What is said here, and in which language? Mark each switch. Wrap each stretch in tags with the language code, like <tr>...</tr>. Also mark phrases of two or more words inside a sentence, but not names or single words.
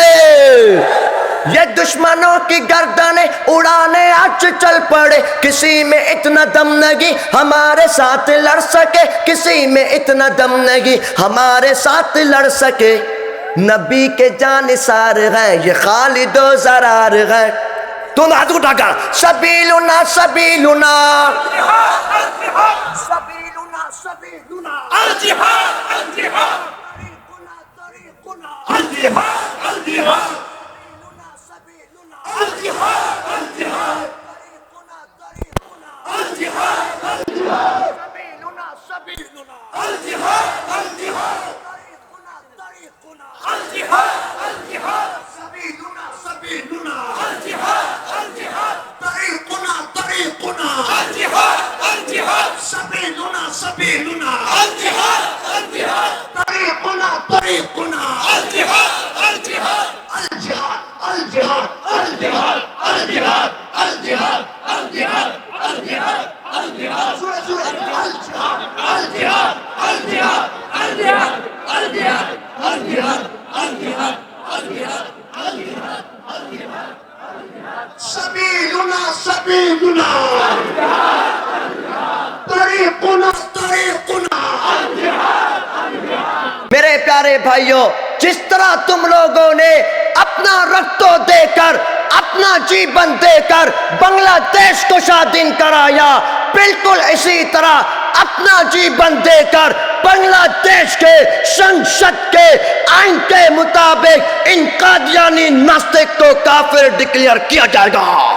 <ur>یہ دشمنوں کی گردنیں اڑانے آج چل پڑے، کسی میں اتنا دم نہیں ہمارے ساتھ لڑ سکے، کسی میں اتنا دم نہیں ہمارے ساتھ لڑ سکے. نبی کے جانثار ہے یہ خالد و زرار ہے. تم ہاتھ اٹھا کر</ur> <ar>سبیلنا سبیلنا سبیلنا سبیلنا الجہاد الجہاد طریقنا الجہاد الجہاد سبیلنا الجہاد الجہاد طریقنا الجہاد الجہاد سبیلنا سبیلنا الجہاد الجہاد طریقنا الجہاد الجہاد سبیلنا سبیلنا الجہاد الجہاد طریقنا طریقنا الجہاد الجہاد سبیلنا سبیلنا الجہاد الجہاد طریقنا طریقنا الجہاد الجہاد الجہاد الجہاد الجہاد الجہاد الجہاد الجہاد الجہاد سورہ سورہ الجہاد الجہاد الجہاد الجہاد الجہاد الجہاد الجہاد الجہاد الجہاد سبیلنا سبیلنا طریقنا طریقنا.</ar> <ur>میرے پیارے بھائیوں، جس طرح تم لوگوں نے اپنا رکتو دے کر اپنا جیون دے کر بنگلہ دیش کو شادین کرایا، بالکل اسی طرح اپنا جیون دے کر بنگلہ دیش کے سنسد کے آئین کے مطابق ان قادیانی ناستک کو کافر ڈکلیئر کیا جائے گا.</ur>